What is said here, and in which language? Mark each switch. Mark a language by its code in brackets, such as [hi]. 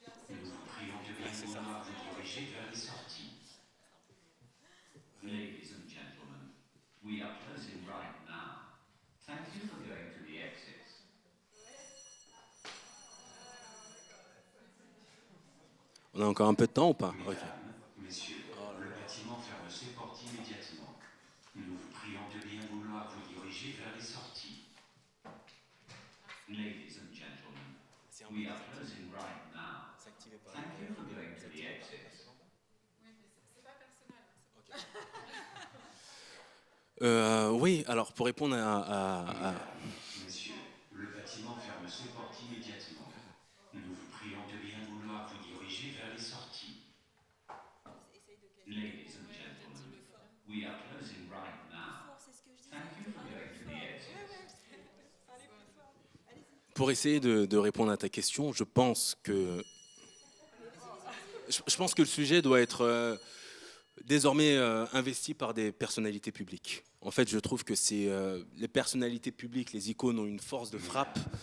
[fr] Nous vous prions de bien vouloir vous diriger vers les sorties. [en] Ladies and gentlemen, we are closing right now. Thank you for going to the exits. [fr] On a encore un peu de temps ou pas? Mesdames, messieurs, le bâtiment ferme ses portes immédiatement. Nous vous prions de bien vouloir vous diriger vers les sorties. [en] Ladies and gentlemen, we are closing right now. Thank you for going to the exits. [fr] Oui, alors pour répondre à... Monsieur, le bâtiment ferme ses portes immédiatement. Nous vous prions de bien vouloir vous diriger vers les sorties. [en] Ladies and gentlemen, we are closing right now. Thank you for going to the exits. [fr] Pour essayer de répondre à ta question, je pense que je pense que le sujet doit être désormais investi par des personnalités publiques. En fait, je trouve que les personnalités publiques, les icônes ont une force de frappe.